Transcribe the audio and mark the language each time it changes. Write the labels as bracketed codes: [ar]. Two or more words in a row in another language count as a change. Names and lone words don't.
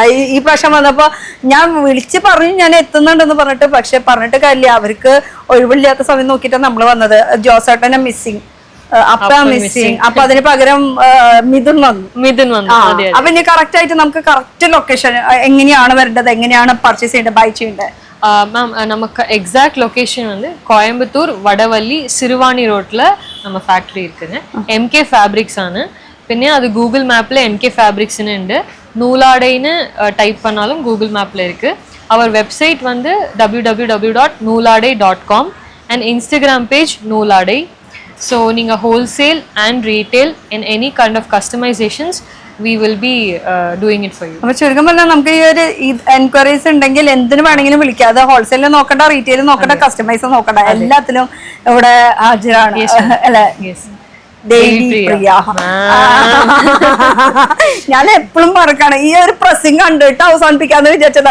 [ml] ഈ പ്രാവശ്യം വന്നപ്പോ ഞാൻ വിളിച്ച് പറഞ്ഞു ഞാൻ എത്തുന്നുണ്ടെന്ന് പറഞ്ഞിട്ട്, പക്ഷെ പറഞ്ഞിട്ട് കാര്യമില്ല, അവർക്ക് ഒഴിവില്ലാത്ത സമയം നോക്കിയിട്ടാണ് നമ്മൾ വന്നത്. ജോസേട്ടനെ മിസ്സിങ്, അപ്പ മിസ്സിങ്. അപ്പൊ അതിന് പകരം മിഥുൻ വന്നു. അപ്പൊ ഇനി കറക്റ്റ് ആയിട്ട് നമുക്ക് [en] correct location [ml] എങ്ങനെയാണ് വരേണ്ടത്, എങ്ങനെയാണ് പർച്ചേസ് ചെയ്യേണ്ടത്, ബൈ ചെയ്യേണ്ടത്? [ta] மேம் நமக்கு [en] exact location [ta] வந்து கோயம்புத்தூர் வடவள்ளி சிறுவாணி ரோட்ல நம்ம ஃபேக்டரி இருக்குங்க. [ml] எம்கே ஃபேப்ரிக்ஸ் ആണ്. പിന്നെ അത് ഗൂഗിൾ മാപ്പിൽ എംകെ ഫാബ്രിക്സ്னு ഉണ്ട്. നൂലാടൈന്ന് ടൈപ്പ് பண்ணாலும் ഗൂഗിൾ മാപ്പിൽ இருக்கு. [ta] அவர் வெப்சைட் வந்து [en] www.nooladai.com and Instagram page nooladai. So நீங்க wholesale and retail in any kind of customizations we will be doing it for you. [ml] അപ്പൊ ചുരുക്കം പറഞ്ഞാൽ നമുക്ക് ഈ ഒരു എൻക്വയറീസ് ഉണ്ടെങ്കിൽ എന്തിനു വേണമെങ്കിലും വിളിക്കാം. അത് ഹോൾസെയിൽ നോക്കണ്ട, റീറ്റെയിൽ നോക്കണ്ട, കസ്റ്റമൈസ് നോക്കണ്ട, എല്ലാത്തിലും ഇവിടെ ഹാജരാണ് അല്ലെ. പ്രിയ ഞാൻ എപ്പോഴും പറക്കാണ് ഈ ഒരു പ്രസിംഗ് കണ്ടിട്ട് അവസാനിപ്പിക്കാന്ന് വിചാരിച്ചത്.